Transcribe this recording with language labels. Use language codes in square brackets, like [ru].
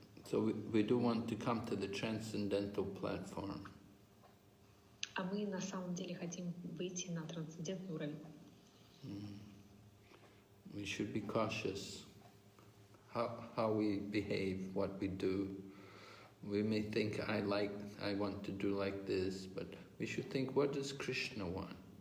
[en] So we do want to come to the transcendental platform. [ru] А мы на самом деле хотим выйти на трансцендентный уровень. [en] We should be cautious how we behave, what we do. We may think, I want to do like this, but we should think, what does Krishna want?